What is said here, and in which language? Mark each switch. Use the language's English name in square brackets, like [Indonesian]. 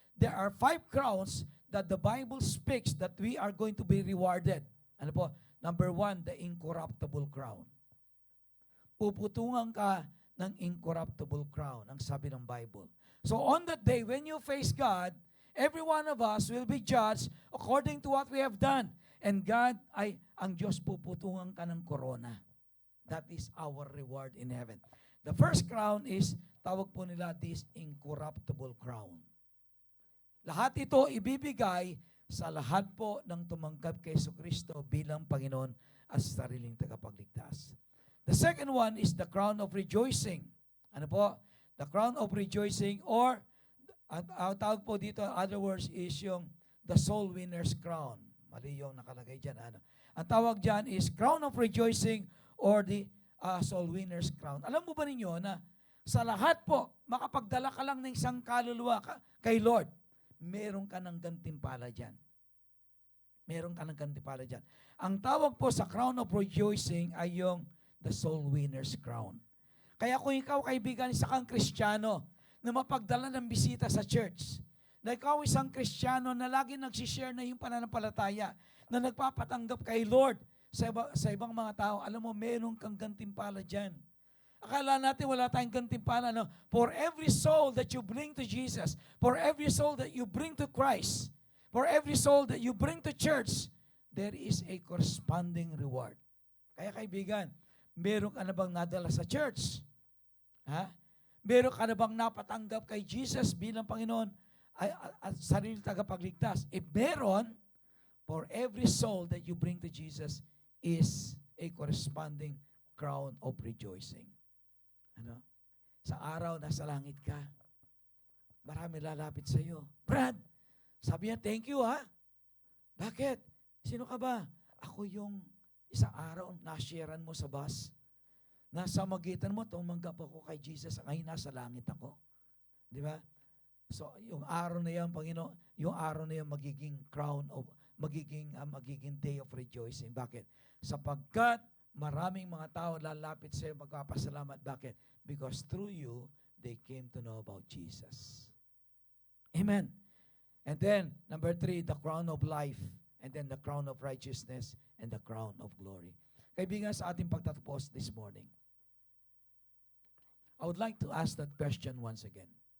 [English] There are 5 crowns that the Bible speaks that we are going to be rewarded. [Filipino] Ano po? [English] Number 1, the incorruptible crown. [Filipino] Puputungan ka ng [English] incorruptible crown, [Filipino] ang sabi ng [English] Bible. So on that day, when you face God, every one of us will be judged according to what we have done. And God, [Filipino] ang Diyos puputungan ka ng corona. [English] That is our reward in heaven. The first crown is, [Filipino] tawag po nila, [English] this incorruptible crown. [Filipino] Lahat ito ibibigay sa lahat po ng tumanggap kay Jesucristo bilang Panginoon at sariling tagapagligtas. [English] The second one is the crown of rejoicing. [Filipino] Ano po? [English] The crown of rejoicing, or [Filipino] ang tawag po dito, [English] in other words, is yung the soul winner's crown. [Filipino] Mali yung nakalagay dyan. Ang tawag dyan is [English] crown of rejoicing or the soul winner's crown. [Filipino] Alam mo ba ninyo na sa lahat po, makapagdala ka lang ng isang kaluluwa kay Lord, meron ka ng gantimpala dyan. Meron ka ng gantimpala dyan. Ang tawag po sa crown of rejoicing ay yung [English] the soul winner's crown. [Filipino] Kaya kung ikaw, kaibigan, isa kang Kristiyano na mapagdala ng bisita sa church, na ikaw isang Kristiyano na lagi nagsishare na yung pananampalataya, na nagpapatanggap kay Lord sa ibang mga tao, alam mo, meron kang gantimpala dyan. Akala natin wala tayong gantimpala, no? [English] For every soul that you bring to Jesus, for every soul that you bring to Christ, for every soul that you bring to church, there is a corresponding reward. [Filipino] Kaya kaibigan, meron ka na bang nadala sa church? Ha? Meron ka na bang napatanggap kay Jesus bilang Panginoon at sarili tagapagligtas? If meron, [English] for every soul that you bring to Jesus is a corresponding crown of rejoicing. [Filipino] Ano? Sa araw nasa langit ka, marami lalapit sa iyo. Brad, sabi niya, thank you ha. Bakit? Sino ka ba? Ako yung isang araw na-sharean mo sa bus. Nasa magitan mo, tumanggap ako kay Jesus. Ngayon nasa langit ako. Di ba? So, yung araw na yan, Panginoon, yung araw na yan magiging crown of, magiging day of rejoicing. Bakit? Sapagkat maraming mga tao lalapit sa iyo, magpapasalamat. Bakit? [English] Because through you, they came to know about Jesus. Amen. And then, number 3, the crown of life. And then the crown of righteousness and the crown of glory. [Filipino] Kaibigan, sa ating pagtatapos [English] this morning, I would like to ask that question once again.